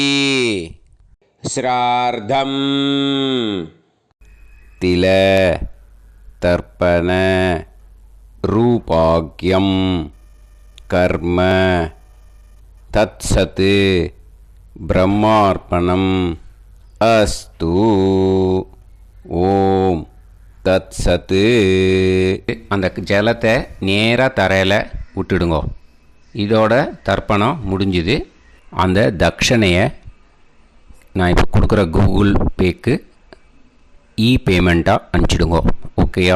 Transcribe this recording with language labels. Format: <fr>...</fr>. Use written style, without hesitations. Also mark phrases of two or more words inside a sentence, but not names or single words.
<sa>श्रार्धं तिल तर्पण रूपाग्यं कर्म तत्सत् ब्रह्मार्पणम् अस्तु ॐ तत् सत्.</sa> <ta>அந்த ஜலத்தை நேராக தரையில் விட்டுடுங்க. இதோட தர்ப்பணம் முடிஞ்சுது. அந்த தட்சணையை நான் இப்போ கொடுக்குற கூகுள் பேக்கு பேமெண்ட்டாக அனுப்பிச்சிடுங்க. ஓகேயா?</ta>